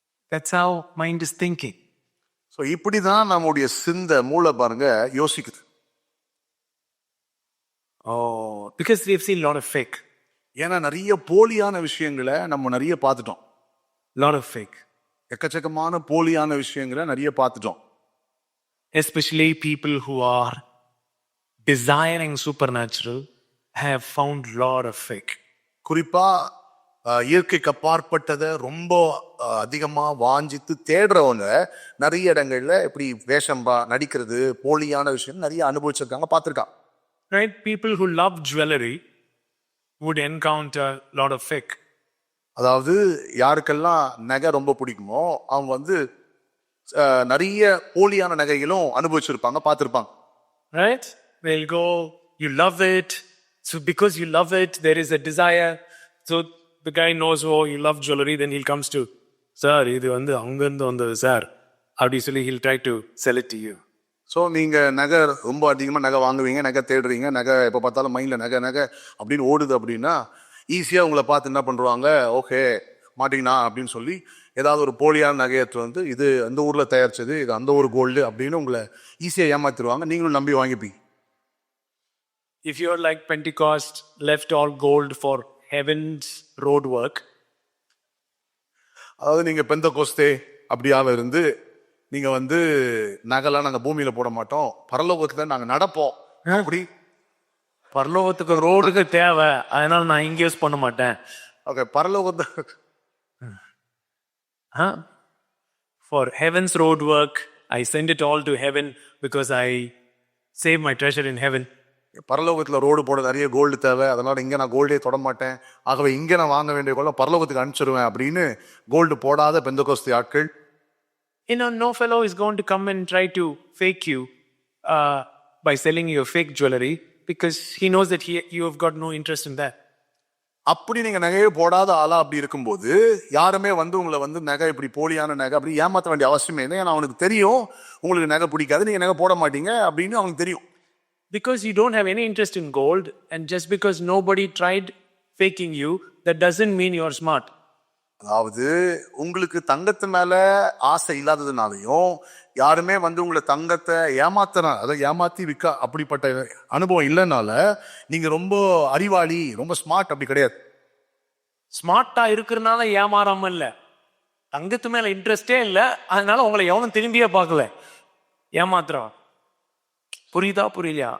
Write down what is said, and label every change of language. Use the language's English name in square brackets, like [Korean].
[English] That's how mind is thinking. [Tamil] So இப்படிதான் நம்முடைய மூளை பாருங்க யோசிக்குது. [English] Oh, because we've seen a lot of fake. [Tamil] ஏன்னா நிறைய போலியான விஷயங்களை நம்ம நிறைய பார்த்துட்டோம். [English] Lot of fake. [Tamil] எக்கச்சக்கமான போலியான விஷயங்களை நிறைய பார்த்துட்டோம். [English] Especially people who are desiring supernatural have found lot of fake. [Tamil] குறிப்பா இயற்கைக்கு அப்பாற்பட்டதை ரொம்ப அதிகமா வாஞ்சித்து தேடுறவங்க நிறைய இடங்கள்ல இப்படி வேஷம் நடிக்கிறது, போலியான விஷயம் நிறைய அனுபவிச்சிருக்காங்க, பார்த்திருக்காங்க. [English] Right? People who love jewelry would encounter lot of fake. [Tamil] அதாவது யாருக்கெல்லாம் நகை ரொம்ப பிடிக்குமோ அவங்க வந்து நிறைய போலியான நகைகளும் அனுபவிச்சிருப்பாங்க, பார்த்திருப்பாங்க. [English] Right? They'll go, you love it. So because you love it, there is a desire. So the guy knows, oh, you love jewelry, then he comes to, sir, [Tamil] இது வந்து அங்கிருந்து வந்தது சார் அப்படி சொல்லி [English] he'll try to sell it to you. [Tamil] So நீங்க நகை ரொம்ப அதிகமாக நகை வாங்குவீங்க, நகை தேடுறீங்க, நகை எப்போ பார்த்தாலும் மைண்டில் நகை நகை அப்படின்னு ஓடுது அப்படின்னா ஈஸியாக உங்களை பார்த்து என்ன பண்ணுவாங்க, ஓகே மாட்டிங்கண்ணா அப்படின்னு சொல்லி ஏதாவது ஒரு போலியான நகையற்று வந்து இது அந்த ஊரில் தயாரிச்சது, இது அந்த ஒரு கோல்டு அப்படின்னு உங்களை ஈஸியாக ஏமாத்திடுவாங்க, நீங்களும் நம்பி வாங்கிப்பீங்க. [English] If you're like Pentecost, left all gold for heaven's road work. [Tamil] அதாவது நீங்க பெந்தகோஸ்தே அப்படியாக இருந்து நீங்க வந்து நகைலாம் நாங்க பூமியில போட மாட்டோம், பரலோகத்துல நாங்க நடப்போம் அப்படி. பரலோகத்துக்கு ரோடுக்கு தேவை, அதனால நான் இங்க யூஸ் பண்ண மாட்டேன். ஓகே, பரலோகத்தை [English] for heaven's road work I send it all to heaven because I save my treasure in heaven. [Tamil] பரலோகத்துல ரோடு போட நிறைய கோல்டு தேவை, அதனால இங்க நான் கோல்டே தொட மாட்டேன், ஆகவே இங்க நான் வாங்க வேண்டிய கோல்ட பரலோகத்துக்கு அனுப்பிச்சிருவேன் அப்படின்னு கோல்டு போடாத பெந்தகோஸ்து ஆட்கள். [English] No fellow is going to come and try to fake you by selling you fake jewelry because he knows that you have got no interest in that. [Tamil] அப்படி நீங்க நகையே போடாத ஆளா அப்படி இருக்கும்போது யாருமே வந்து உங்களை வந்து நகை இப்படி போலியான நகை அப்படி ஏமாற்ற வேண்டிய அவசியமே இல்லை. ஏன்னா அவனுக்கு தெரியும் உங்களுக்கு நகை பிடிக்காது, நீங்க நகை போட மாட்டீங்க அப்படின்னு அவனுக்கு தெரியும். [English] Because you don't have any interest in gold, and just because nobody tried faking you, that doesn't mean you're smart. [Tamil] அதாவது உங்களுக்கு தங்கத்து மேல ஆசை இல்லாததுனாலையும் யாருமே வந்து உங்களை தங்கத்தை அதை ஏமாத்தி விற்க அப்படிப்பட்ட அனுபவம் இல்லைனால நீங்க ரொம்ப அறிவாளி, ரொம்ப ஸ்மார்ட் அப்படி கிடையாது. ஸ்மார்ட்டா இருக்கிறதுனால ஏமாறாம இல்ல, தங்கத்து மேல இன்ட்ரெஸ்டே இல்ல, அதனால உங்களை எவனும் திரும்பியே பார்க்கல, ஏமாத்துறான். புரியுதா புரியலையா?